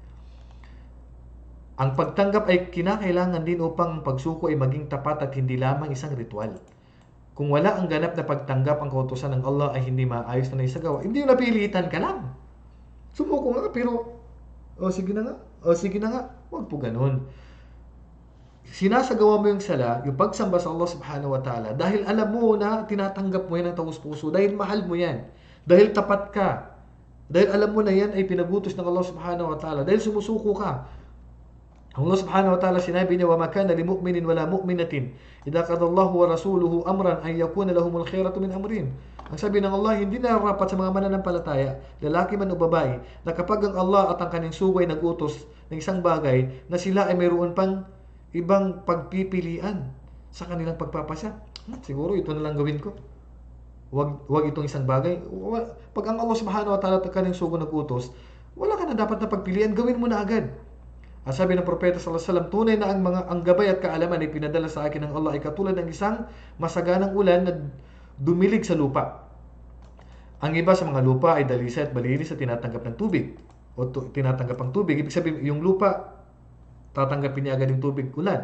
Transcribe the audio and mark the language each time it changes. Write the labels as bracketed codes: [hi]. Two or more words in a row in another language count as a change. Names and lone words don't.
[tl] Ang pagtanggap ay kinakailangan din upang ang pagsuko ay maging tapat at hindi lamang isang ritual. Kung wala ang ganap na pagtanggap ang kautusan ng Allah ay hindi maayos na naisagawa. Hindi yung napilitan ka lang. Sumuko nga pero sige na nga. Huwag po ganun. Sinasagawa mo yung sala, yung pagsamba sa Allah [ar] سبحانه وتعالى, [tl] dahil alam mo na tinatanggap mo yan ng taus-puso, dahil mahal mo yan, dahil tapat ka, dahil alam mo na yan ay pinagutos ng Allah [ar] سبحانه وتعالى, [tl] dahil sumusuko ka. Allah [ar] سبحانه وتعالى [tl] sinabi niya, [ar] وَمَا كَانَ لِمُؤْمِنٍ وَلَا مُؤْمِنَةٍ إِذَا قَضَى اللَّهُ وَرَسُولُهُ أَمْرًا أَنْ يَكُونَ لَهُمُ الْخِيَرَةُ مِنْ أَمْرِهِمْ. [tl] Ang sabi ng Allah, hindi nararapat sa mga mananampalataya, lalaki man o babae, na kapag ang Allah at ang kanyang sugay nag-utos ng isang bagay, na sila ay mayroon pang ibang pagpipilian sa kanilang pagpapasya. Siguro ito na lang gawin ko. Wag itong isang bagay. Pag ang Allah [ar] سبحانه وتعالى [tl] at ang kanyang sugay nag-utos, wala ka na dapat na pagpilian, gawin mo na agad. At sabi ng propeta [ar] صلى الله عليه وسلم, [tl] tunay na ang gabay at kaalaman ay pinadala sa akin ng Allah ay katulad ng isang masaganang ulan na dumilig sa lupa. Ang iba sa mga lupa ay dalisay at malinis at tinatanggap ng tubig o tinatanggap ang tubig. Ibig sabihin, yung lupa, tatanggapin niya agad yung tubig ulan.